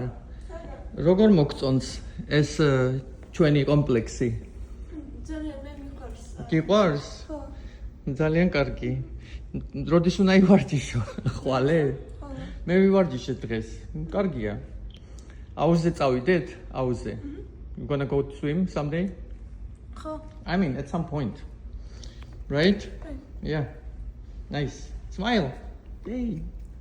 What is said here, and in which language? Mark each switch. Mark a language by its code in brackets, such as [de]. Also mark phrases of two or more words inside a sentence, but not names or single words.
[ka] როგორ მოგწონს ეს ჩვენი კომპლექსი? ძალიან მე მიყვარს. გიყვარს? ხო. ძალიან კარგი. როდის უნდა ივარჯიშო? ხვალე? ხო. მე ვივარჯიშე დღეს. კარგია. აუზზე წავიდეთ? აუზზე. [en] You gonna go to swim someday? [ka] ხო. [en] I mean, at some point. Right? Yeah. Nice. Smile. Yay.